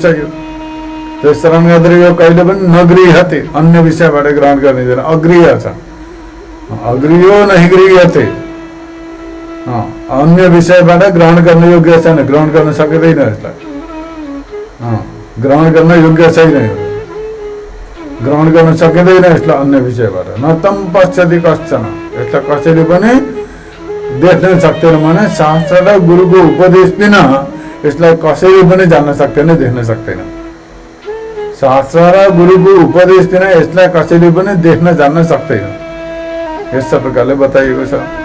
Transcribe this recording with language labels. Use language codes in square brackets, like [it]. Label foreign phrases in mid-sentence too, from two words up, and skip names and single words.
[ne] यो त्यस कारणले गर्दा यो कहिले पनि नगृह्यते, अन्य विषयबाट ग्रहण गरिँदैन, अगृह्य छ। [sa] अगृह्यो नहि गृह्यते, [ne] अन्य विषयबाट ग्रहण गर्न योग्य छैन, ग्रहण गर्न सकिँदैन। यसलाई ग्रहण गर्न योग्य छैन, ग्रहण गर्न सकिँदैन यसलाई अन्य विषयबाट। [sa] न तम पश्यति कश्चन, [ne] यसलाई कसैले पनि देख्न सक्दैन। भने शास्त्र र गुरुको उपदेश बिना यसलाई कसैले पनि जान्न सक्दैन, देख्न सक्दैन। शास्त्र र गुरुको उपदेश बिना यसलाई कसैले पनि देख्न जान्न सक्दैन। यस प्रकारले बताइएको छ।